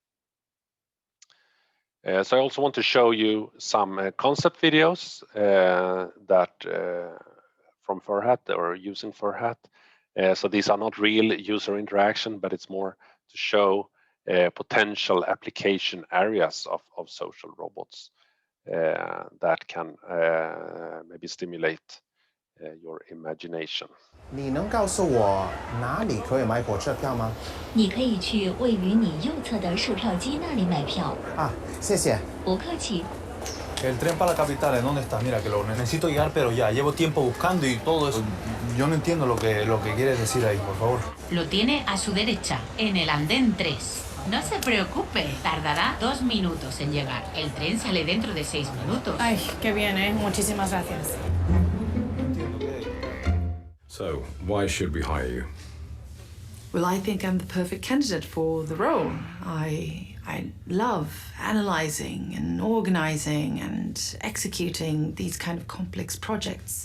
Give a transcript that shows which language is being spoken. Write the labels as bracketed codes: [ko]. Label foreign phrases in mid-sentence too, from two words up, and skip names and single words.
[en] So I also want to show you some concept videos that from Furhat or using Furhat. So these are not real user interaction, but it's more to show potential application areas of social robots that can maybe stimulate your imagination. [zh] 你能告诉我哪里可以买火车票吗？你可以去位于你右侧的售票机那里买票。啊，谢谢。不客气。 [es] El tren para la capital, ¿en dónde está? Mira, que lo necesito llegar, pero ya. Llevo tiempo buscando y todo eso. Yo no entiendo lo que quieres decir ahí, por favor. Lo tiene a su derecha, en el andén 3. No se preocupe, tardará 2 minutos en llegar. El tren sale dentro de 6 minutos. Ay, qué bien, ¿eh? Muchísimas gracias. [en] So, why should we hire you? Well, I think I'm the perfect candidate for the role. I love analyzing and organizing and executing these kind of complex projects.